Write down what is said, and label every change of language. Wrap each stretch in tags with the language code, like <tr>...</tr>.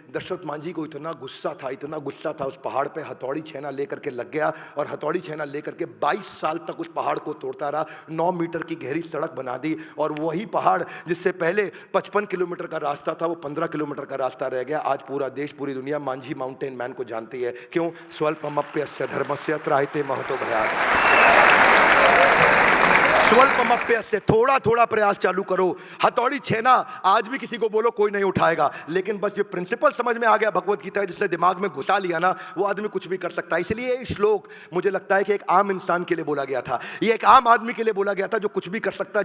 <hi>दशरथ मांझी को इतना गुस्सा था, इतना गुस्सा था, उस पहाड़ पे हथौड़ी छेना लेकर के लग गया। और हथौड़ी छेना लेकर के 22 साल तक उस पहाड़ को तोड़ता रहा। 9 मीटर की गहरी सड़क बना दी। और वही पहाड़ जिससे पहले 55 किलोमीटर का रास्ता था, वो 15 किलोमीटर का रास्ता रह गया। आज पूरा देश, पूरी दुनिया मांझी माउंटेन मैन को जानती है। क्यों?</hi> <sa>स्वल्पमप्यस्य धर्मस्य त्रायते महतो भयात्।</sa> <hi>स्वल्पमप्यस्य, थोड़ा थोड़ा प्रयास चालू करो। हथौड़ी छेना आज भी किसी को बोलो कोई नहीं उठाएगा। लेकिन बस ये प्रिंसिपल समझ में आ गया भगवत गीता, जिसने दिमाग में घुसा लिया ना, वो आदमी कुछ भी कर सकता है। इसलिए ये श्लोक मुझे लगता है कि एक आम इंसान के लिए बोला गया था, ये एक आम आदमी के लिए बोला गया था, जो कुछ भी कर सकता है।</hi>